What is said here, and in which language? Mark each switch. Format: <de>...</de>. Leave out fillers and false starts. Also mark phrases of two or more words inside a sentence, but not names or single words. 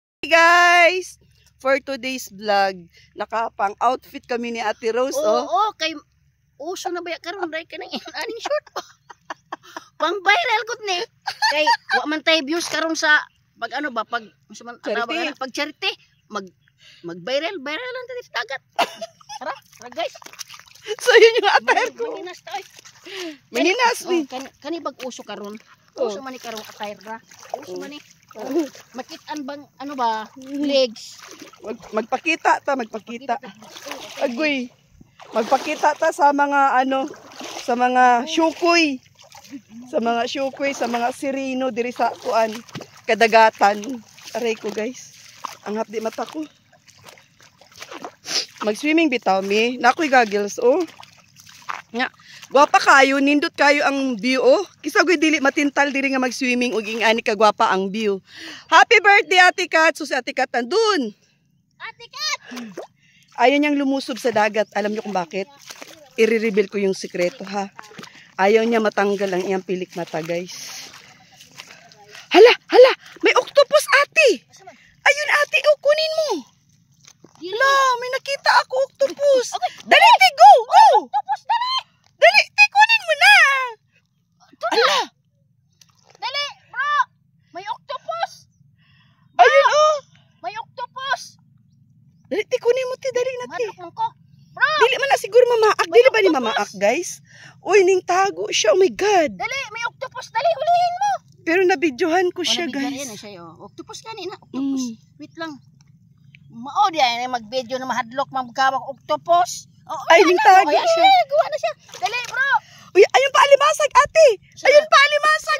<en>Guys, for today's vlog,</en> <tl>nakapang outfit kami ni Ate Rose.</tl> <ceb>Oo, kay uso na ba karon dai ka nang aning short pa. Pang viral gud ni. Kay wa man tay views karon sa pag ano ba pag pag charity mag viral lang tadi sa dagat.</ceb> <tl>Tara guys. So yun yung attire ko. Maninas tayo.</tl> <ceb>Maninas ni. Kani bag uso karon. Uso man ni karong attire ra. Uso man ni. Makitaan bang ano ba legs. Magpakita. Agoy. Magpakita ta sa mga ano, sa mga syukoy. Sa mga sirino diri sa kuan, kadagatan.</ceb> <tl>Aray ko guys. Ang hapdi mata ko.</tl> <ceb>Mag-swimming bitaw mi. Nakoy goggles Nga. Gwapa kayo, nindot kayo ang view Kisa ko'y dili matintal diri nga mag-swimming ug ingani ka gwapa ang view.</ceb> <en>Happy birthday</en> <tl>Ate Kat. So si Ate Kat nandun. Ate Kat. Ayaw niyang lumusob sa dagat. Alam niyo kung bakit? I-reveal ko yung sikreto ha. Ayaw niya matanggal ang iyang pilik mata guys. Hala, may octopus ate. Ayun ate, kunin mo. Hala, may nakita ako octopus. Dali, te, go. Octopus, dali. Dali, te, kunin mo na. Hala. Dali, bro. May octopus. Ayun May octopus. Dali, te, kunin mo te, dali na te. Manok ko. Bro.</tl> <ceb>Dili man na siguro mamaak. Dili ba ni mamaak guys? Uy, ning tago siya.</ceb> <en>Oh my God.</en> <tl>Dali, may octopus. Dali, hulihin mo.</tl> <ceb>Pero nabidyohan ko siya guys.</ceb> <tl>Yan na siya octopus kanina, octopus. Wait lang.</tl> <ceb>Mao di ay mag-video na mahadlok magkawak octopus. Ay, ning tago siya.</ceb> <tl>Gawa na siya. Dali, bro. Uy, ayun pa alimasag ate. Ayun pa alimasag.</tl>